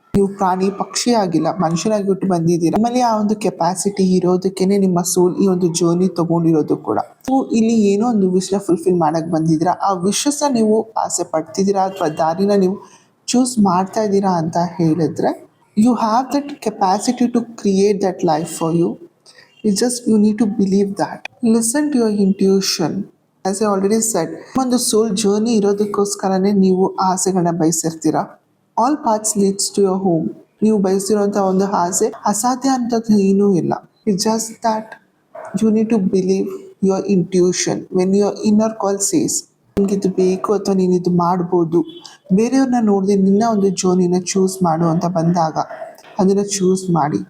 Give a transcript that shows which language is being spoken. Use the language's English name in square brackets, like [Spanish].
[Kannada] ನೀವು ಪ್ರಾಣಿ ಪಕ್ಷಿ ಆಗಿಲ್ಲ, ಮನುಷ್ಯನಾಗಿ ಹುಟ್ಟಿ ಬಂದಿದ್ದೀರಾ. ನಿಮ್ಮಲ್ಲಿ ಆ ಒಂದು ಕೆಪಾಸಿಟಿ ಇರೋದಕ್ಕೇನೆ ನಿಮ್ಮ ಸೋಲ್ ಈ ಒಂದು ಜರ್ನಿ ತಗೊಂಡಿರೋದು ಕೂಡ. ನೀವು ಇಲ್ಲಿ ಏನೋ ಒಂದು ವಿಶ್ನ ಫುಲ್ಫಿಲ್ ಮಾಡಕ್ ಬಂದಿದ್ದೀರಾ. ಆ ವಿಶ್ನ ನೀವು ಆಸೆ ಪಡ್ತಿದ್ದೀರಾ ಅಥವಾ ದಾರಿನ ನೀವು ಚೂಸ್ ಮಾಡ್ತಾ ಇದ್ದೀರಾ ಅಂತ ಹೇಳಿದ್ರೆ [English] You have that capacity to create that life for you. It's just you need to believe that. Listen to your intuition. As I already said, [Kannada] ಒಂದು ಸೋಲ್ ಜರ್ನಿ ಇರೋದಕ್ಕೋಸ್ಕರನೇ ನೀವು ಆಸೆಗಳನ್ನ ಬಯಸಿರ್ತೀರಾ. [English] All paths leads to your home. [Kannada] ನೀವು ಬಯಸಿರುವಂಥ ಒಂದು ಆಸೆ ಅಸಾಧ್ಯ ಅಂತದ್ದು ಏನೂ ಇಲ್ಲ. [English] It's just that you need to believe your intuition. When your inner call says [Kannada] ನಿಮಗಿದು ಬೇಕು ಅಥವಾ ನೀನು ಇದು ಮಾಡ್ಬೋದು, ಬೇರೆಯವ್ರನ್ನ ನೋಡಿದೆ ನಿನ್ನ ಒಂದು ಜರ್ನಿನ ಚೂಸ್ ಮಾಡು ಅಂತ ಬಂದಾಗ ಅದನ್ನು ಚೂಸ್ ಮಾಡಿ.